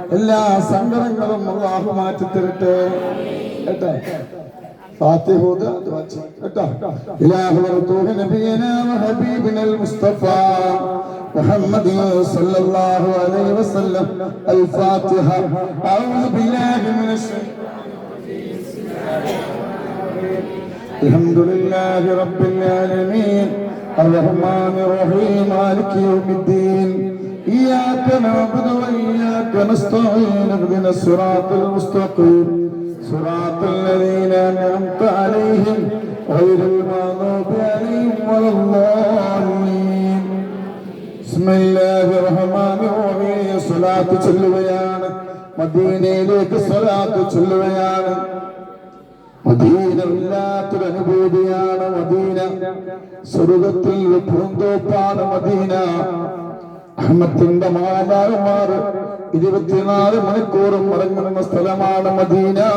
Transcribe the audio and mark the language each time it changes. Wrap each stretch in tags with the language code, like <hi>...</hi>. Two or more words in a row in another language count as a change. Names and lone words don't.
<ml>എല്ലാ സങ്കടങ്ങളും അല്ലാഹു മാറ്റി തരട്ടെ. കേട്ടോ, ഫാത്തിഹ കേട്ടോ.</ml> <ar>إلهي رسولي نبينا وحبيبنا المصطفى محمد صلى الله عليه وسلم.</ar> <ml>അൽ ഫാത്തിഹ.</ml> <ar>أعوذ بالله من الش الحمدلله رب العالمين الرحمن الرحيم مالك يوم الدين إياك نعبد وإياك نستعين اهدنا الصراط المستقيم صراط الذين أنعمت عليهم غير المغضوب عليهم ولا الضالين. بسم الله الرحمن الرحيم.</ar> <ml>صلاة ചൊല്ലുകയാണ്, മദീനയിലേക്ക് സ്വലാത്ത് ചൊല്ലുകയാണ്. മദീന വല്ലാത്തൊരു അനുഭൂതിയാണ്. മദീന സ്വർഗത്തിൽ പൂന്തോപ്പാണ്. മദീന അഹമ്മത്തിന്റെ മാതാമാർ 24 മണിക്കൂറും ഇറങ്ങുന്ന സ്ഥലമാണ് മദീന.</ml>